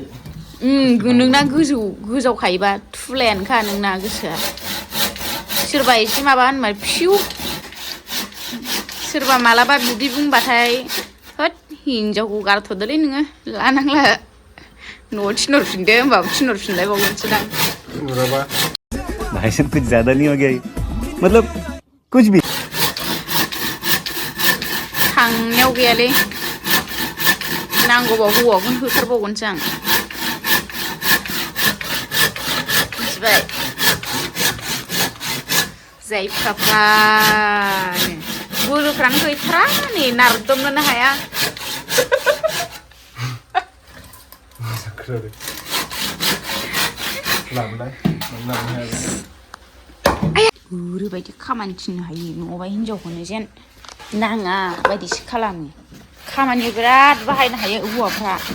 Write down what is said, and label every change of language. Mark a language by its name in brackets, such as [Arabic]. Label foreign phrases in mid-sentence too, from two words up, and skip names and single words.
[Bodo] नोंना गोजावखायोबा थुलायानोखा नोंना गोसोआ सोरबा एसे माबा होनबाय फिउ सोरबा मालाबा बिदि बुंबाथाय होद हिनजावखौ गारथ'दोलै नोङो लानांला न'आव थिनहरफिनदो होमबाबो थिनहरफिनलायबावगोनसोदां नुराबा [Hindi] भाई साहब कुछ ज्यादा नहीं हो गया मतलब कुछ भी [Bodo] थांनायाव गैयालै नांगौबा हौवाखौनो होथारबावगोनसो आं मिथिबाय जायफ्राफ्रानो बोलोफ्रानो गैथारा नै नारदमनोनो हाया ओरैबायदि खामानि थिननो हायो नङाबा हिनजावखौनो जेन नाङा बायदिसो खालामो खामानियाव बिराद बाहायनो हायो हौवाफ्रा